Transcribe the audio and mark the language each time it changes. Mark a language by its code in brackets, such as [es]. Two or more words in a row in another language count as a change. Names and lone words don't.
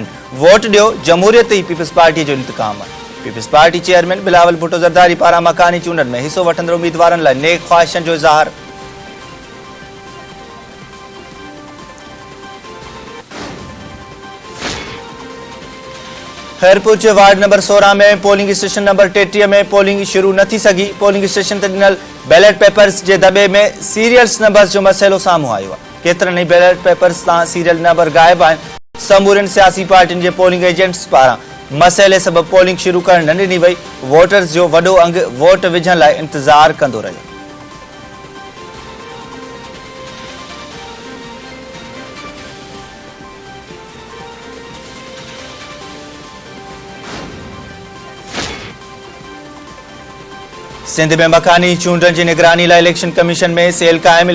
[sd] वोट ॾियो, जमहूरियत ई पीपल्स पार्टी जो इंतकाम आहे। पीपल्स पार्टी चेयरमैन बिलावल भुट्टो ज़रदारी पारां मकानी चूंडनि में हिसो वठंदड़ उम्मीदवारनि लाइ नेक ख़्वाहिशनि जो इज़हार। खैरपुर के [en] ward number [sd] 16 में [en] polling station number [sd] 33 में पोलिंग शुरू न थी सघी। [en] polling station [sd] ते ॾिनल [en] ballot papers [sd] के दबे में [en] serials numbers [sd] जो मसइलो साम्हूं आयो आहे। केतिरनि ई [en] ballot papers [sd] तां [en] serial number [sd] गायब आहिनि। समूरनि सियासी पार्टियुनि जे [en] polling agents [sd] पारां मसइले सबबि पोलिंग शुरू करण न ॾिनी वई। वोटर्स जो वॾो अंग वोट विझण लाइ इंतज़ार कंदो रहियो। सिंध में मकानी चूंडनि जी निगरानी लाइ [en] election commission [sd] में सेल क़ाइम।